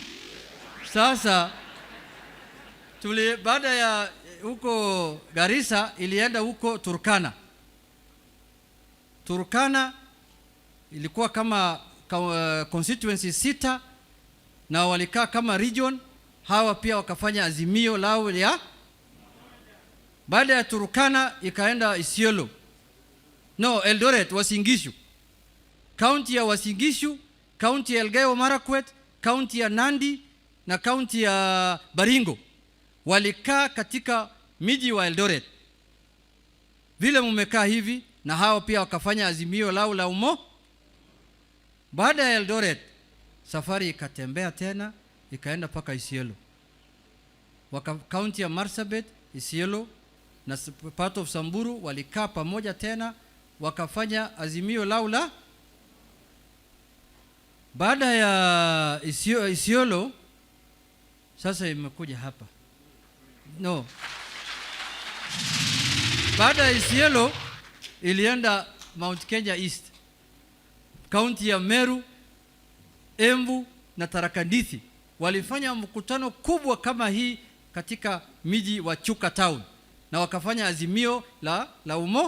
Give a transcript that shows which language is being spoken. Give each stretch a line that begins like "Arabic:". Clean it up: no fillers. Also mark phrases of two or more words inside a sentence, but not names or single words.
Swahili: Sasa baada ya huko Garissa ilienda huko Turkana ilikuwa kama constituency 6 na walikaa kama region. Hawa pia wakafanya azimio lao ya. Baada ya Turkana ikaenda Isiolo. Eldoret, Uasin Gishu. County ya Uasin Gishu, county ya Elgeyo Marakwet, county ya Nandi na county ya Baringo walikaa katika miji wa Eldoret. Vile mmekaa hivi na hao pia wakafanya azimio lao la umo. Baada ya Eldoret safari ikatembea tena ikaenda paka Isiolo. County ya Marsabit, Isiolo na
English: part of
Swahili: Samburu walikaa pamoja tena wakafanya azimio lao la. Baada ya Isiolo sasa imekuja hapa. Baada ya Isiolo ilienda Mount Kenya East, county ya Meru, Embu na Tharaka Nithi walifanya mkutano kubwa kama hii katika miji wa Chuka Town na wakafanya azimio la umo.